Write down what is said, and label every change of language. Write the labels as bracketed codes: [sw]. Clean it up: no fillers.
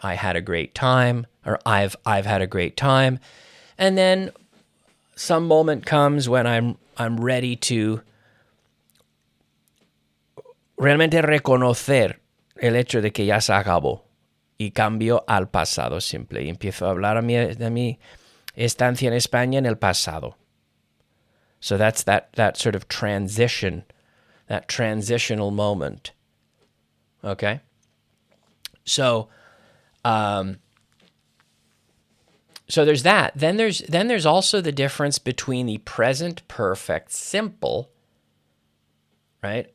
[en] I had a great time, or I've had a great time. And then some moment comes when I'm ready to [es] realmente reconocer el hecho de que ya se acabó y cambio al pasado simple y empiezo a hablar de mi estancia en España en el pasado. [en] So that's that sort of transition, that transitional moment. Okay? So so there's that. Then there's also the difference between the present perfect simple, right?